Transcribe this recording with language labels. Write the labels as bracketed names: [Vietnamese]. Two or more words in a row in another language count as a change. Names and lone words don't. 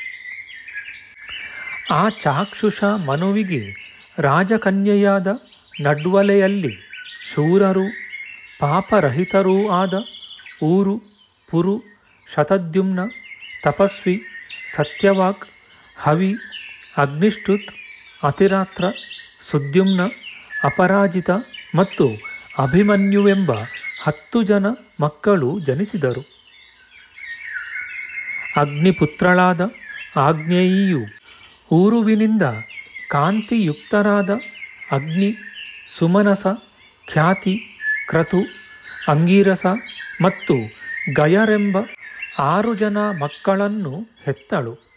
[Kannada] ಆ ಚಾಕ್ಷುಷ ಮನುವಿಗೆ ರಾಜಕನ್ಯೆಯಾದ ನಡ್ವಲೆಯಲ್ಲಿ ಶೂರರೂ ಪಾಪರಹಿತರೂ ಆದ ಊರು, ಪುರು, ಶತದ್ಯುಮ್ನ, ತಪಸ್ವಿ, ಸತ್ಯವಾಕ್, ಹವಿ, ಅಗ್ನಿಷ್ಠುತ್, ಅತಿರಾತ್ರ, ಸುದ್ಯುಮ್ನ, ಅಪರಾಜಿತ ಮತ್ತು ಅಭಿಮನ್ಯುವೆಂಬ 10 ಜನ ಮಕ್ಕಳು ಜನಿಸಿದರು. ಅಗ್ನಿಪುತ್ರಳಾದ ಆಗ್ನೇಯಿಯು ಊರುವಿನಿಂದ ಕಾಂತಿಯುಕ್ತರಾದ ಅಗ್ನಿ, ಸುಮನಸ, ಖ್ಯಾತಿ, ಕ್ರತು, ಅಂಗೀರಸ ಮತ್ತು ಗಯರೆಂಬ 6 ಜನ ಮಕ್ಕಳನ್ನು ಹೆತ್ತಳು.